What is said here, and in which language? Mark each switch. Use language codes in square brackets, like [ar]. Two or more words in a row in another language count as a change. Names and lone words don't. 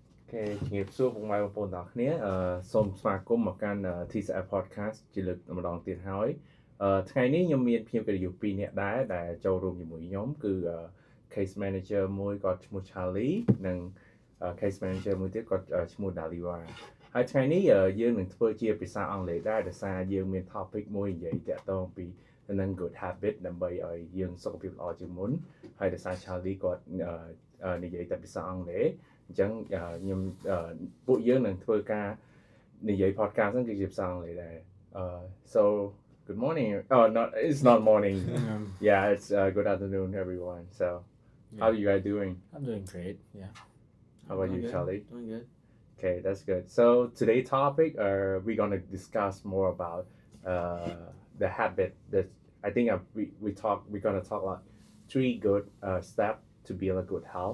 [km] Okay ជំរាបសួរពុកម៉ែបងប្អូនទាំងអស់គ្នាសូមស្វាគមន៍មកកាន់ TCF Podcast ជាលើកម្ដងទៀតហើយថ្ងៃនេះខ្ញុំមានភ្ញៀវកិត្តិយស2នាក់ដែរដែល ចូលរួមជាមួយខ្ញុំគឺ [en] Case Manager [km] មួយគាត់ឈ្មោះ Charlie និង [en] Case Manager [km] មួយទៀតគាត់ឈ្មោះ Daliwa ហើយថ្ងៃនេះយើង នឹងធ្វើជាភាសាអង់គ្លេសដែរដោយសារយើងមាន topic មួយនិយាយតាក់ទងពីនឹង [en] good habit [km] ដើម្បីឲ្យយើងសុខភាពល្អជាងមុនហើយដោយសារ Charlie គាត់និយាយតែភាសាអង់គ្លេសអញ្ចឹងខ្ញុំពួកយើងនឹងធ្វើការនិយាយ podcast ហ្នឹងគឺជាភាសាអង់គ្លេសដែរ [en] so good morning it's not morning yeah it's good afternoon everyone so how are you guys doing I'm doing great yeah how about you Charlie Doing good. okay that's good so today's topic we're going to discuss more about the habit that I think we're going to talk about 3 good steps to build a good health.